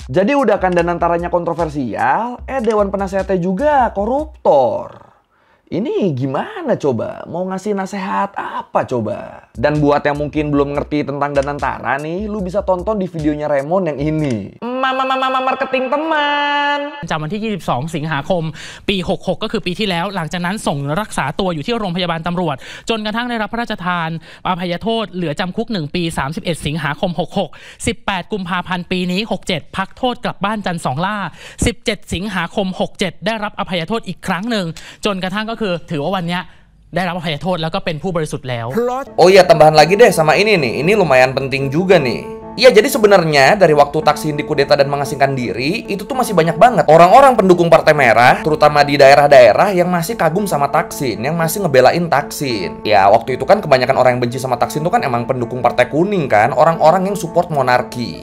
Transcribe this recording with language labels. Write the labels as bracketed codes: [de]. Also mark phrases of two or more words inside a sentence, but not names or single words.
[id] Jadi udah kan Danantaranya kontroversial, Dewan Penasehatnya juga koruptor. Ini gimana coba? Mau ngasih nasehat apa coba? Dan buat yang mungkin belum ngerti tentang Danantara nih, lu bisa tonton di videonya Raymond yang ini. Marketing teman. [th] จากวันที่ 22 สิงหาคม ปี 66 ก็คือปีที่แล้ว หลังจากนั้นส่งรักษาตัวอยู่ที่โรงพยาบาลตำรวจ จนกระทั่งได้รับพระราชทานอภัยโทษ เหลือจำคุก 1 ปี 31 สิงหาคม 66 18 กุมภาพันธ์ ปีนี้ 67 พักโทษกลับบ้านจันทร์2 ล่า 17 สิงหาคม 67 ได้รับอภัยโทษอีกครั้งหนึ่ง จนกระทั่งก็คือถือว่าวันนี้ได้รับอภัยโทษแล้วก็เป็นผู้บริสุทธิ์แล้ว [id] Oh iya, tambahan lagi deh sama ini nih. Ini lumayan penting juga nih. Iya, jadi sebenarnya dari waktu Thaksin dikudeta dan mengasingkan diri, itu tuh masih banyak banget orang-orang pendukung Partai Merah, terutama di daerah-daerah yang masih kagum sama Thaksin, yang masih ngebelain Thaksin. Ya, waktu itu kan kebanyakan orang yang benci sama Thaksin tuh kan emang pendukung Partai Kuning kan, orang-orang yang support monarki.